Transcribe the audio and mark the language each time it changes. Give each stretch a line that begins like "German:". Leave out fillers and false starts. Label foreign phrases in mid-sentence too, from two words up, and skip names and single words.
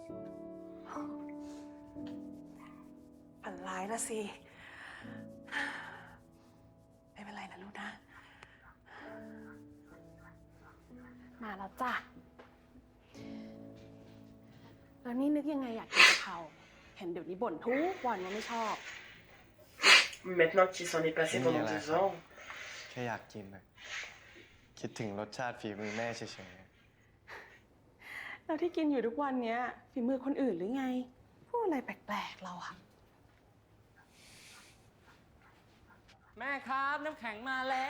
Thai: ฝันร้ายละสิไม่เป็นไรนะลูกนะ มาแล้วจ้ะ แล้วนี่นึกยังไงอยากกินกะเพราเห็นเดี๋ยวนี้บ่นทุกวันว่าไม่ชอบ
French: Maintenant qu'il s'en est passé pendant 2 ans.
Thai: แค่อยากกินนะคิดถึงรสชาติฝีมือแม่เฉย แล้วที่กินอยู่ทุกวันเนี้ยฝีมือคนอื่นหรือไง พูดอะไรแปลกๆเราอะ แม่ครับน้ำแข็งมาแล้ว